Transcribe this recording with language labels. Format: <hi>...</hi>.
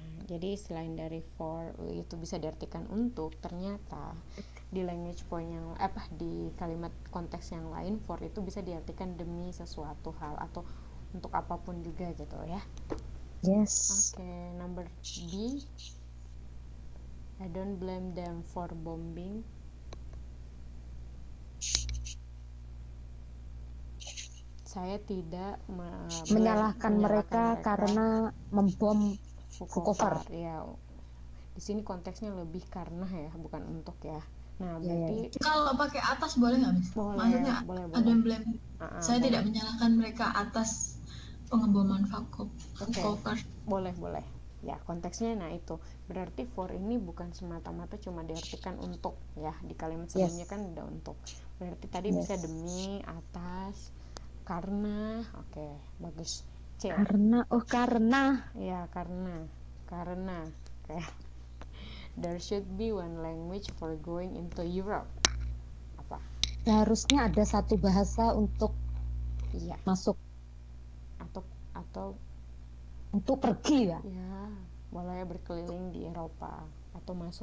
<id>Jadi selain dari for itu bisa diartikan untuk, ternyata di</id> <en>language point</en> <id>yang di kalimat konteks yang lain for itu bisa diartikan demi sesuatu hal atau untuk apapun juga gitu ya.</id> <en>Yes. Oke, number B. I don't blame them for bombing.</en> <id>Saya tidak menyalahkan mereka karena membom Vukovar. Ya, di sini konteksnya lebih karena ya, bukan untuk ya. Nah, berarti kalau pakai atas boleh nggak, Miss? Maksudnya boleh. Ada blame. Saya boleh. Tidak menyalahkan mereka atas pengeboman Vukovar. Boleh. Ya, konteksnya nah itu. Berarti for ini bukan semata-mata cuma diartikan untuk ya. Di kalimat sebelumnya kan udah untuk. Berarti tadi bisa demi, atas, karena. Oke, bagus. C. Karena. Ya, karena. Oke.</id> <en>There should be one language for going into Europe.</en> <id>Apa? Seharusnya ada satu bahasa untuk masuk. Atau untuk pergi ya. Ya, boleh berkeliling di Eropa atau masuk</id>